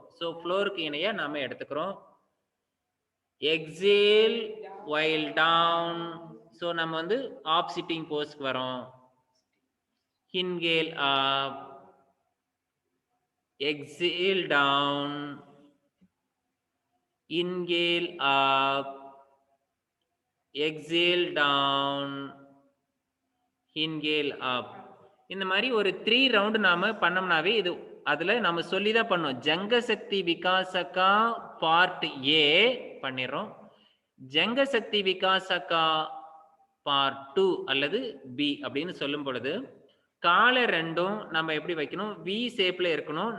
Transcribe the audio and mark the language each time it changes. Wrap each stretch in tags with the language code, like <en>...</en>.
<ta>so ஃப்ளோருக்கு இணையா நாம எடுத்துக்கிறோம்.</ta> <en>exhale while down.</en> <ta>so நம்ம வந்து ஆப் சிட்டிங் போஸ்க்கு வரோம்.</ta> <en>inhale up, exhale down, inhale up, exhale down, inhale up.</en> <ta>இந்த மாதிரி ஒரு 3 ரவுண்ட் நாம பண்ணோம்னாவே இது அதுல நம்ம சொல்லிதான் பண்ணோம். ஜங்க சக்தி விகாசகா பார்ட் ஏ பண்ணிடுறோம். ஜங்க சக்தி விகாசகா பார்ட் 2 அல்லது பி அப்படின்னு சொல்லும் பொழுது காலை ரெண்டும் நம்ம எப்படி வைக்கணும், வி ஷேப்ல இருக்கணும்.</ta>